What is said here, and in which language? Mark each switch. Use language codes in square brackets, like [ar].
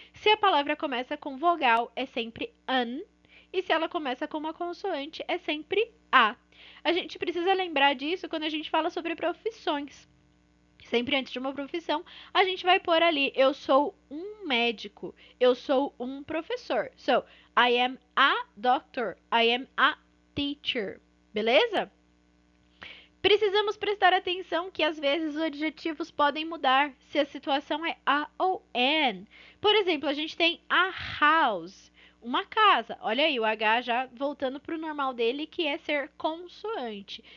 [pt] Se a palavra começa com vogal, é sempre an. E se ela começa com uma consoante, é sempre a. A gente precisa lembrar disso quando a gente fala sobre profissões. Sempre antes de uma profissão, a gente vai pôr ali: eu sou um médico, eu sou um professor. [en] So, I am a doctor, I am a teacher. [pt] Beleza? Precisamos prestar atenção que às vezes os adjetivos podem mudar se a situação é a ou an. Por exemplo, a gente tem [en] a house, [pt] uma casa. Olha aí, o H já voltando para o normal dele, que é ser consoante.